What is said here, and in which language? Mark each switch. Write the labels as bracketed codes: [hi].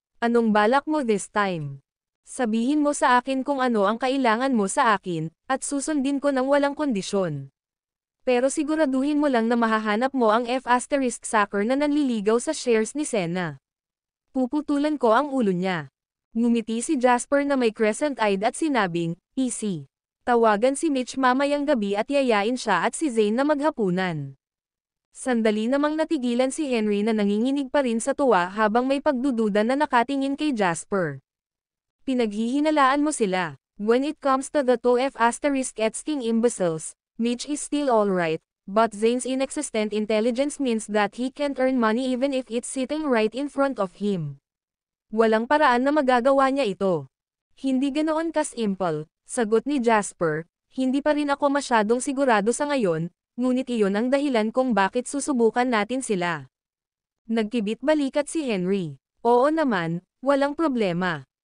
[tl] Anong balak mo [en] this time? [tl] Sabihin mo sa akin kung ano ang kailangan mo sa akin, at susundin ko ng walang kondisyon. Pero siguraduhin mo lang na mahahanap mo ang F***** na nanliligaw sa shares ni Sena. Puputulan ko ang ulo niya. Ngumiti si Jasper na may crescent-eyed at sinabing, easy. Tawagan si Mitch mamayang gabi at yayain siya at si Zane na maghapunan. Sandali namang natigilan si Henry na nanginginig pa rin sa tuwa habang may pagdududa na nakatingin kay Jasper. Pinaghihinalaan mo sila. [en] When it comes to the two F*****ing imbeciles, Mitch is still alright, but Zane's inexistent intelligence means that he can't earn money even if it's sitting right in front of him. [tl] Walang paraan na magagawa niya ito. Hindi ganoon ka-simple. Sagot ni Jasper, hindi pa rin ako masyadong sigurado sa ngayon, ngunit iyon ang dahilan kung bakit susubukan natin sila. Nagkibit balikat si Henry. Oo naman, walang problema.